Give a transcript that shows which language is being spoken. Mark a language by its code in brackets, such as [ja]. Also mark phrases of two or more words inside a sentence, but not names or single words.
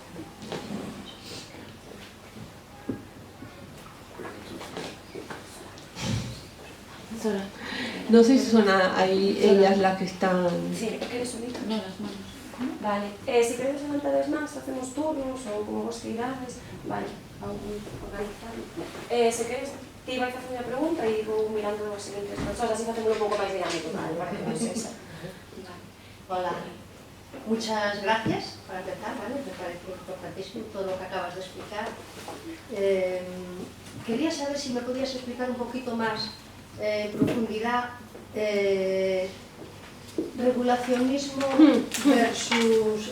[es] No sé si son ahí ellas las que están... Sí, ¿quieres subir? No, las manos. Vale, si queréis levantar más, hacemos turnos o como vos queráis. [gl] Vale, vamos a organizar. [es] Si queréis, [gl] ti vais a [es] hacer una pregunta [gl] y vou mirando as siguientes persoas, así facemos un pouco máis dinámico, vale, para que non se esa. Vale. [es] Hola, muchas gracias para empezar, ¿vale? Me parece importantísimo todo lo que acabas de explicar. Quería saber si me podías explicar un poquito más en profundidad regulacionismo versus...